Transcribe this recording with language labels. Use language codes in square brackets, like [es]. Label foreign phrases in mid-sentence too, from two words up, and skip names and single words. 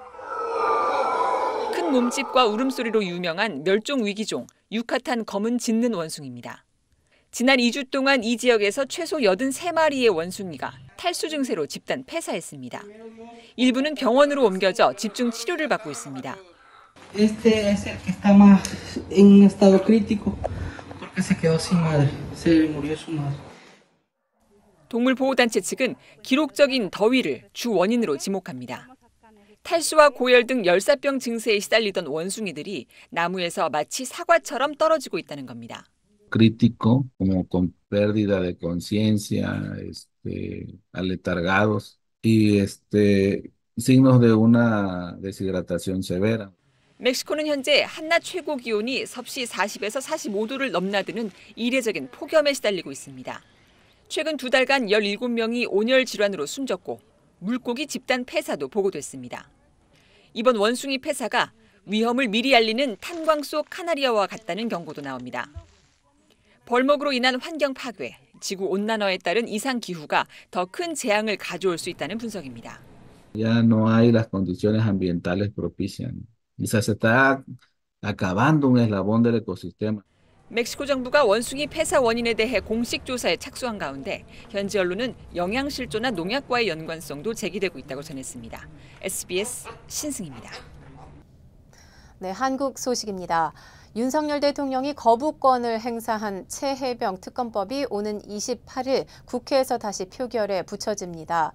[ko] 큰 몸집과 울음소리로 유명한 멸종 위기종 유카탄 검은 짖는 원숭이입니다. 지난 2주 동안 이 지역에서 최소 83마리의 원숭이가 탈수 증세로 집단 폐사했습니다. 일부는 병원으로 옮겨져 집중 치료를 받고 있습니다. [es] Este es el que está más en estado crítico porque se quedó sin madre. Se murió su madre. [ko] 동물보호단체 측은 기록적인 더위를 주 원인으로 지목합니다. 탈수와 고열 등 열사병 증세에 시달리던 원숭이들이 나무에서 마치 사과처럼 떨어지고 있다는 겁니다. [es] Crítico, como con pérdida de conciencia, aletargados y signos de una deshidratación severa. [ko] 멕시코는 현재 한낮 최고 기온이 섭씨 40에서 45도를 넘나드는 이례적인 폭염에 시달리고 있습니다. 최근 2달간 17명이 온열 질환으로 숨졌고 물고기 집단 폐사도 보고됐습니다. 이번 원숭이 폐사가 위험을 미리 알리는 탄광소 카나리아와 같다는 경고도 나옵니다. 벌목으로 인한 환경 파괴, 지구 온난화에 따른 이상 기후가 더 큰 재앙을 가져올 수 있다는 분석입니다. [es] Ya no hay las condiciones ambientales propicias. Quizás se está acabando un eslabón del ecosistema. [ko] 멕시코 정부가 원숭이 폐사 원인에 대해 공식 조사에 착수한 가운데 현지 언론은 영양실조나 농약과의 연관성도 제기되고 있다고 전했습니다. SBS 신승입니다. 네, 한국 소식입니다. 윤석열 대통령이 거부권을 행사한 최혜병 특검법이 오는 28일 국회에서 다시 표결에 붙여집니다.